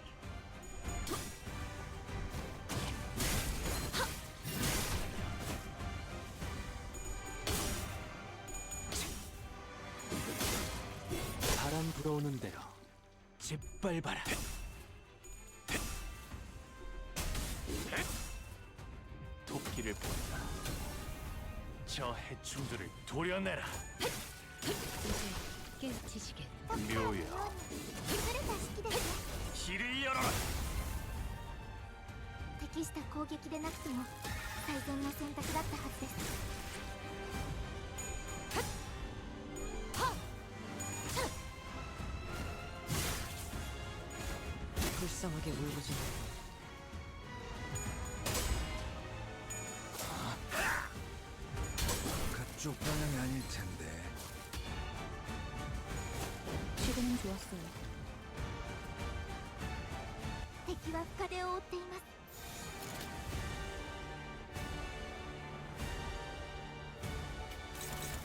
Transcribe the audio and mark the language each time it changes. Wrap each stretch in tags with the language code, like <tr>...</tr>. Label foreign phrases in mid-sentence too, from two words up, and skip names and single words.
<ko>바람 불어오는 대로 짓밟아라. 토끼를 본다. 저 해충들을 도려내라. 이제 깨우치시게. 묘야</ko> <ja>優れた式ですね。</ja> <ko>길을 열어라.</ko> <ja>適した攻撃でなくても最善の選択だったはずです。</ja> <ko>불쌍하게 울부짖는. 그쪽 방향이 아닐 텐데. 시도는 좋았어요.</ko> <ja>敵は深手を負っています。</ja> <ko>이</ko>